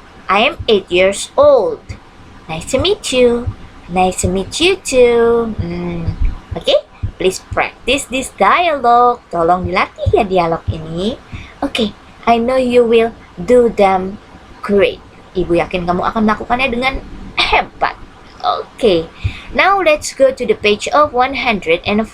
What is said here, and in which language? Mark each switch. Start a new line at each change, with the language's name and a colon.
English: I am 8 years old. Nice to meet you. Nice to meet you too. Okay, please practice this dialogue.
Indonesian: Tolong dilatih ya dialog ini.
English: Okay, I know you will do them great.
Indonesian: Ibu yakin kamu akan melakukannya dengan hebat.
English: Okay, now let's go to the page of 114.